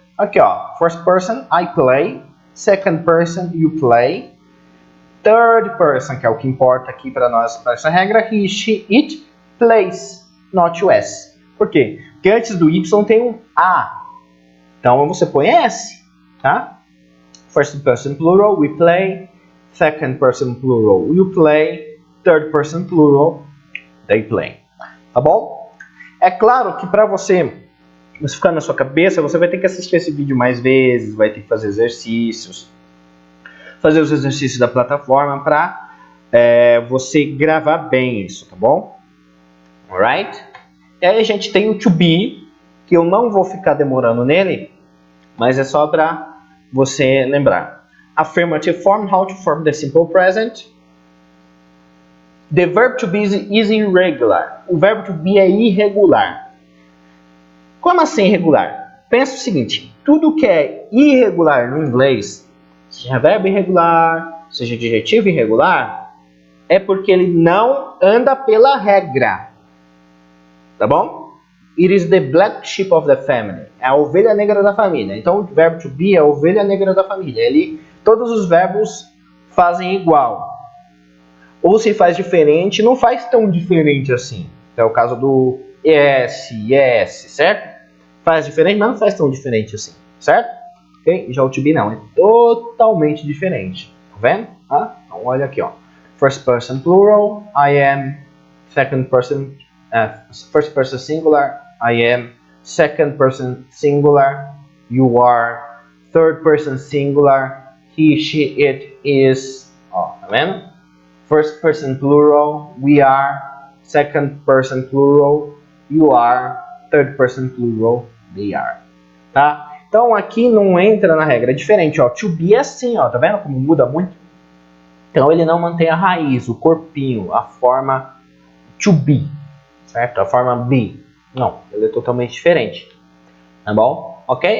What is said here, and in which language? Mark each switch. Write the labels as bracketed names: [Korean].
[Portuguese] Aqui ó, [English] first person, I play. Second person, you play. Third person, [Portuguese] que é o que importa aqui para nós, para essa regra, [English] he, she, it plays. [Portuguese] Not o S. Por quê? Porque antes do Y tem um A. Então você põe S. Tá? [English] First person plural, we play. Second person plural, you play. Third person plural, they play. [Portuguese] Tá bom? É claro que para você ficar na sua cabeça, você vai ter que assistir esse vídeo mais vezes, vai ter que fazer exercícios. Fazer os exercícios da plataforma para você gravar bem isso, tá bom? [English] Alright? [Portuguese] E aí a gente tem o to be, que eu não vou ficar demorando nele, mas é só para você lembrar. [English] Affirmative form, how to form the simple present. The verb to be is irregular. [Portuguese] O verbo to be é irregular. Como assim irregular? Pensa o seguinte, tudo que é irregular no inglês, seja verbo irregular, seja adjetivo irregular, é porque ele não anda pela regra. Tá bom? [English] It is the black sheep of the family. [Portuguese] É a ovelha negra da família. Então, o verbo to be é a ovelha negra da família. Todos os verbos fazem igual. Ou se faz diferente, não faz tão diferente assim. É o caso do yes, certo? Faz diferente, mas não faz tão diferente assim, certo? Okay? Já o to be não, é totalmente diferente. Tá vendo? Então, olha aqui, ó. [English] First person plural, I am. Second person first person singular, I am. Second person singular, you are. Third person singular, he, she, it, is. [Portuguese] Ó, tá vendo? [English] First person plural, we are. Second person plural, you are. Third person plural, they are. [Portuguese] Tá? Então aqui não entra na regra, é diferente, ó. To be é assim, ó, tá vendo como muda muito? Então ele não mantém a raiz, o corpinho, a forma to be. Certo? A forma be. Não, ele é totalmente diferente. Tá bom? ok?